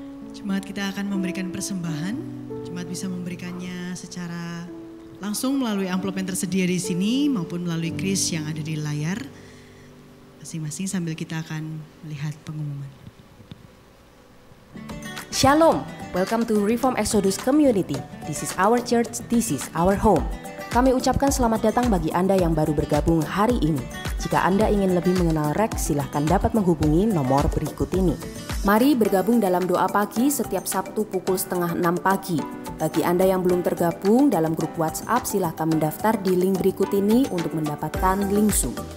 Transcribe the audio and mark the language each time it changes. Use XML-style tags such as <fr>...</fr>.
<id>Jemaat, kita akan memberikan persembahan. Jemaat bisa memberikannya secara langsung melalui amplop yang tersedia di sini maupun melalui kris yang ada di layar masing-masing sambil kita akan melihat pengumuman.</id> <en>Shalom, welcome to Reform Exodus Community. This is our church, this is our home.</en> <id>Kami ucapkan selamat datang bagi Anda yang baru bergabung hari ini. Jika Anda ingin lebih mengenal Rex, silahkan dapat menghubungi nomor berikut ini. Mari bergabung dalam doa pagi setiap Sabtu pukul 5:30 pagi. Bagi Anda yang belum tergabung dalam grup WhatsApp, silahkan mendaftar di link berikut ini untuk mendapatkan link Zoom.</id>